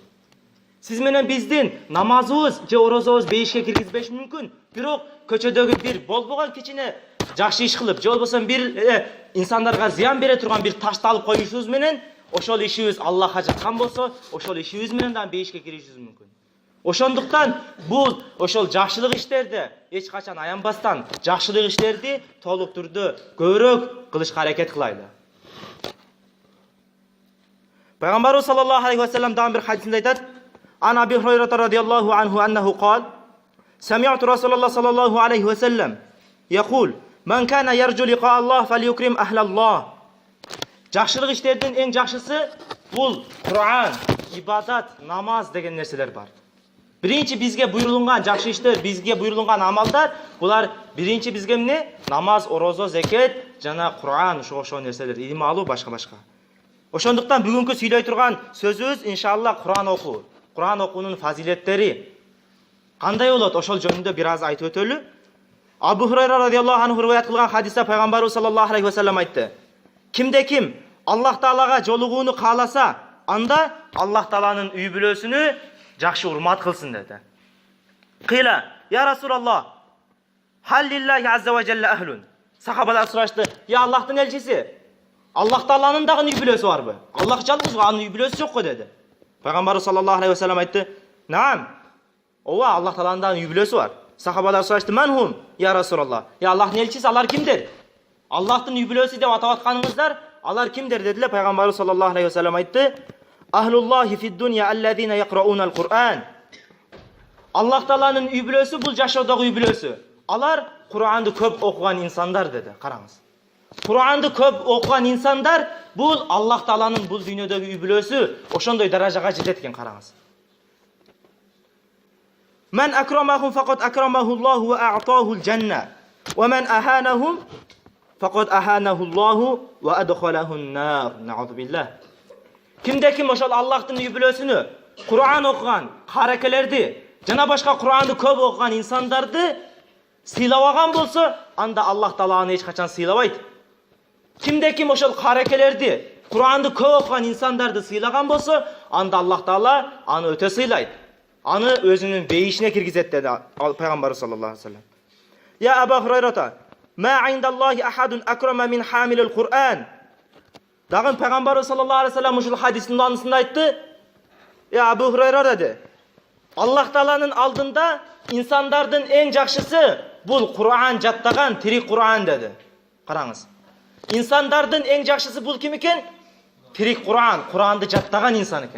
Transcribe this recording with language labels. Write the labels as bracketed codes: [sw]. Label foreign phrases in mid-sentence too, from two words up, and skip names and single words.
[ky] Сиз менен биздин намазыбыз же орозобуз бейишке киргизбеши мүмкүн, бирок көчөдөгү бир болбогон кичине жакшы иш кылып, же болбосо бир инсандарга зыян бере турган бир ташты алып коюшубуз менен ошол ишибиз Аллахка жаккан болсо, ошол ишибиз менен да бейишке киришибиз мүмкүн. Ошондуктан бул ошол жакшылык иштерди эч качан аянбастан, жакшылык иштерди толук түрдө көбүрөөк кылышка аракет кылайлы. Пайгамбарыбыз [ar] صلى الله عليه وسلم [ky] дагы бир хадисинде айтат: [ar] "عن أبي هريرة رضي الله عنه أنه قال سمعت رسول الله صلى الله عليه وسلم يقول من كان يرجو لقاء الله فليكرم أهل الله." [ky] Жакшылык иштердин эң жакшысы бул Кур'ан, ибадат, намаз деген нерселер бар. Биринчи бизге буйрулган жакшы иштер, бизге буйрулган амалдар, булар биринчи бизге эмне? Намаз, орозо, зекет жана Кур'ан, ошол нерселер, илим алуу, башка. Ошондуктан бүгүнкү сүйлөй турган сөзүбүз иншаллах Кур'ан окуу. Кур'ан окуунун фазилеттери кандай болот? Ошол жөнүндө бир аз айтып өтөлү. Абу Хурайра [ar] رضي الله عنه [ky] риваят кылган хадисте пайгамбарыбыз [ar] صلى الله عليه وسلم [ky] айтты: "Кимде ким Аллах Таалага жолугууну кааласа, анда Аллах Тааланын үй бүлөсүнү жакшы урмат кылсын" деди. Кыйла: [ar] "يا رسول الله هل لله عز وجل أهل." [ky] Сахабалар сурашты: "Я Аллахтын элчиси, Аллах Тааланын дагы үй бүлөсү барбы? Аллах жалгыз, анын үй бүлөсү жокко" деди. Пайгамбарыбыз [ar] صلى الله عليه وسلم [ky] айтты: "Наам, ооба, Аллах Тааланын дагы үй бүлөсү бар." Сахабалар сурашты: [ar] "من هم يا رسول الله?" [ky] "Я Аллахтын элчиси, алар кимдер? Аллахтын үй бүлөсү деп атап атканыңыздар, алар кимдер?" дедилер. Пайгамбарыбыз [ar] صلى الله عليه وسلم [ky] айтты: [ar] "أهل الله في الدنيا الذين يقرؤون القرآن." [ky] Аллах Тааланын үй бүлөсү бул жашоодогу үй бүлөсү. Алар Кур'анды көп окуган инсандар деди. Караңыз. Кур'анды көп окуган инсандар бул Аллах Тааланын бул дүйнөдөгү үй бүлөсү ошондой даражага жетет экен, караңыз. [ar] "من أكرمهم فقد أكرمه الله وأعطاه الجنة ومن أهانهم فقد أهانه الله وأدخله النار." نعوذ بالله. [ky] Кимде ким ошол Аллахтын үй бүлөсүнү, Кур'ан окуган, каракелерди жана башка Кур'анды көп окуган инсандарды сыйлабаган болсо, анда Аллах Таала аны эч качан сыйлабайт. Кимде ким ошол каракелерди, Кур'анды көп окуган инсандарды сыйлаган болсо, анда Аллах Таала аны өтө сыйлайт. Аны өзүнүн бейишине киргизет деди Пайгамбар [ar] صلى الله عليه وسلم. "يا أبا هريرة ما عند الله أحد أكرم من حامل القرآن." [ky] Дагы Пайгамбар [ar] صلى الله عليه وسلم [ky] ушул хадистин анысында айтты: "Я Абу Хурайра" деди, "Аллах Тааланын алдында инсандардын эң жакшысы бул Кур'ан жаттаган, тирик Кур'ан" деди. Караңыз. Инсандардын эң жакшысы бул ким экен? Тирик Кур'ан, Кур'анды жаттаган инсан экен.